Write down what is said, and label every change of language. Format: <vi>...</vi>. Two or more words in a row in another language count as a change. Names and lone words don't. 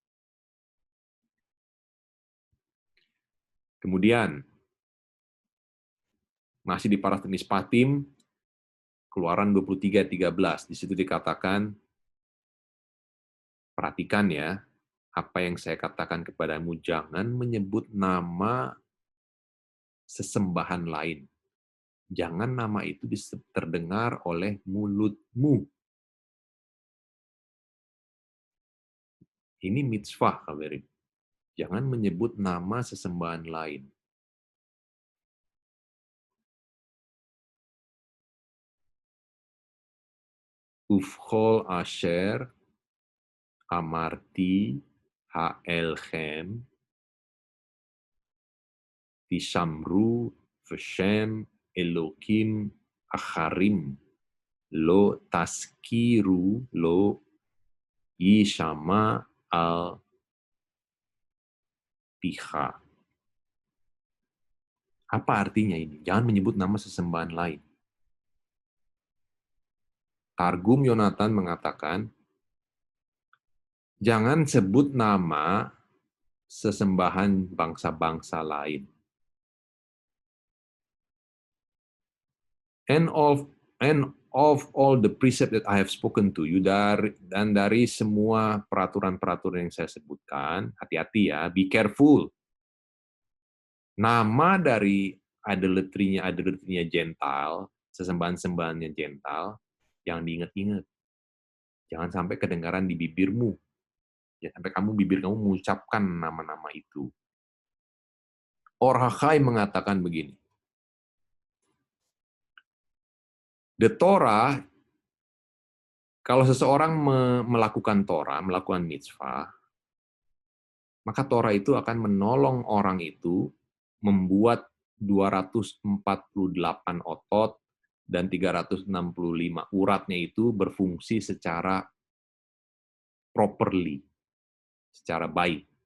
<id>Kemudian masih di Parashat Mishpatim, Keluaran 23:13, di situ dikatakan, perhatikan ya, apa yang saya katakan kepadamu, jangan menyebut nama sesembahan lain. Jangan nama itu terdengar oleh mulutmu. Ini mitzvah, kabarin. Jangan menyebut nama sesembahan lain.</id> <he>ובכל אשר אמרתי אליכם תשמרו ושם אלהים אחרים לא תזכירו לא ישמע על פיך.</he> <id>Apa artinya ini? Jangan menyebut nama sesembahan lain. Targum Yonatan mengatakan, jangan sebut nama sesembahan bangsa-bangsa lain.</id> <en>And of all the precept that I have spoken to you,</en> <id>dari semua peraturan-peraturan yang saya sebutkan, hati-hati ya,</id> <en>be careful.</en> <id>Nama dari idolatry-nya Gentile, sesembahan-sembahannya Gentile, yang diingat-ingat. Jangan sampai kedengaran di bibirmu. Ya, sampai bibir kamu mengucapkan nama-nama itu. Or HaChai mengatakan begini, The Torah, kalau seseorang melakukan Torah, melakukan mitzvah, maka Torah itu akan menolong orang itu membuat 248 otot dan 365 uratnya itu berfungsi secara properly, secara baik.</id>